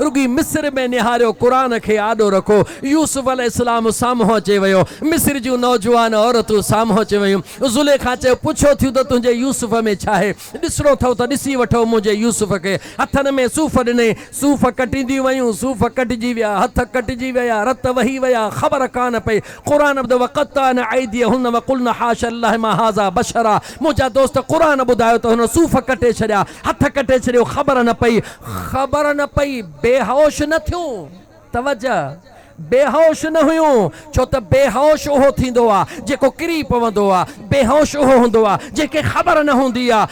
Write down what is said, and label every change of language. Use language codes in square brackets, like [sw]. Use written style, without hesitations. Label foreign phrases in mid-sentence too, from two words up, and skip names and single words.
[sd] रुॻी मिस्र में निहारियो, क़ुरान खे आॾो रखो। यूसुफ अलैहिस्सलाम साम्हूं अची वियो, मिस्र जूं नौजवान औरतूं साम्हूं अची वियूं। ज़ुलेखा चयो पुछो थियो त तुंहिंजे यूसुफ में छा आहे? ॾिसणो अथव त ॾिसी वठो मुंहिंजे यूसुफ खे। हथनि में सूफ़ ॾिने, सूफ़ कटिजी वयूं, सूफ़ कटिजी विया, हथ कटिजी विया, रत वही विया, ख़बर कान पई। [ar] قرآن وقطعنا أيديهن وقلنا حاشا الله ما هذا بشرا. [sd] मुंहिंजा दोस्त क़ुरान ॿुधायो त हुन सूफ़ कटे छॾिया, हथ कटे छॾियो, ख़बर न पई, ख़बर न पई, बेहोश न थियूं। तवज्जो, बेहोश न हुयूं, छो त बेहोश उहो थींदो आहे जेको किरी पवंदो आहे, बेहोश उहो हूंदो आहे जेके ख़बर न हूंदी आहे।